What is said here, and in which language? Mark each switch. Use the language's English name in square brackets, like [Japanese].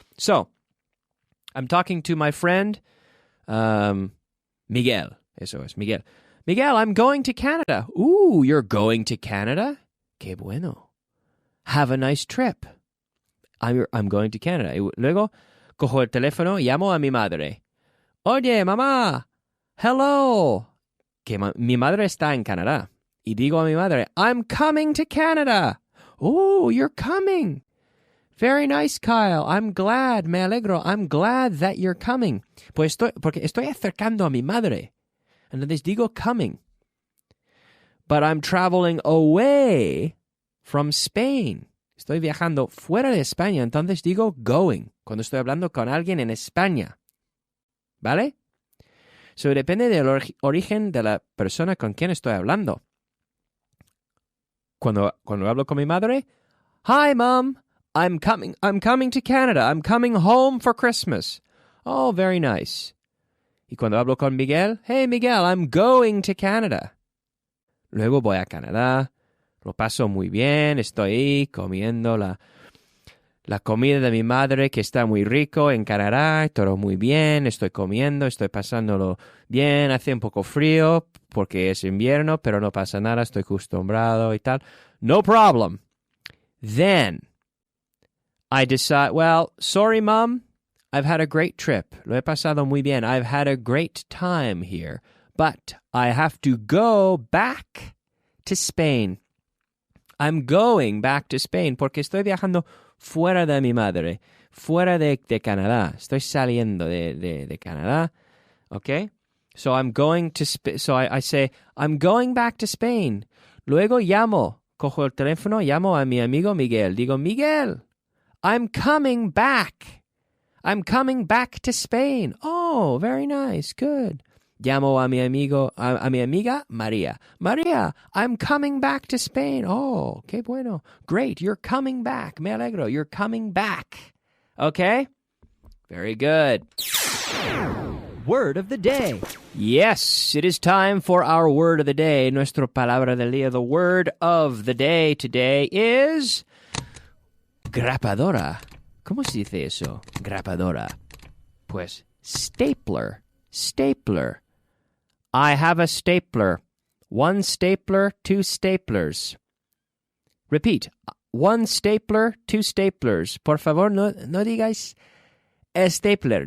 [English] So, I'm talking to my friend, Miguel. [Spanish] Eso es, [English] Miguel. Miguel, I'm going to Canada. Ooh, you're going to Canada? [Spanish] Qué bueno. [English] Have a nice trip. I'm going to Canada. [Spanish] Y luego, cojo el teléfono, llamo a mi madre. Oye, mamá. Hello. Que mi madre está en Canadá. Y digo a mi madre, [English] I'm coming to Canada. Oh, you're coming. Very nice, Kyle. I'm glad, [Spanish] me alegro. [English] I'm glad that you're coming. [Spanish] Porque estoy acercando a mi madre. Entonces digo coming. [English] But I'm traveling away from Spain. [Spanish] Estoy viajando fuera de España. Entonces digo going. Cuando estoy hablando con alguien en España. ¿Vale? So depende del origen de la persona con quien estoy hablando. Cuando hablo con mi madre, [English] hi, Mom. I'm coming to Canada. I'm coming home for Christmas. Oh, very nice. [Spanish] Y cuando hablo con [English] Miguel, hey, Miguel, I'm going to Canada. [Spanish] Luego voy a Canadá. Lo paso muy bien. Estoy ahí comiendo la comida de mi madre, que está muy rico en Canadá. Todo muy bien. Estoy comiendo, estoy pasándolo bien. Hace un poco frío porque es invierno, pero no pasa nada. Estoy acostumbrado y tal. [English] No problem. Then I decide, well, sorry, Mom. I've had a great trip. [Spanish] Lo he pasado muy bien. [English] I've had a great time here. But I have to go back to Spain. I'm going back to Spain [Spanish] porque estoy viajando fuera de mi madre, fuera de Canadá. Estoy saliendo de Canadá, ¿ok? [English] So I'm going to so I say, I'm going back to Spain. [Spanish] Luego llamo, cojo el teléfono, llamo a mi amigo Miguel. [English] Digo, Miguel, I'm coming back. I'm coming back to Spain. Oh, very nice, good. [Spanish] Llamo a mi amiga [English] María. María, I'm coming back to Spain. Oh, [Spanish] qué bueno. [English] Great, you're coming back. [Spanish] Me alegro, [English] you're coming back. Okay? Very good. Word of the day. Yes, it is time for our word of the day. [Spanish] Nuestra palabra del día. [English] The word of the day today is grapadora. [Spanish] ¿Cómo se dice eso? Grapadora. [English] Pues stapler. Stapler. I have a stapler. One stapler, two staplers. Repeat. One stapler, two staplers. [Spanish] Por favor, no digáis stapler.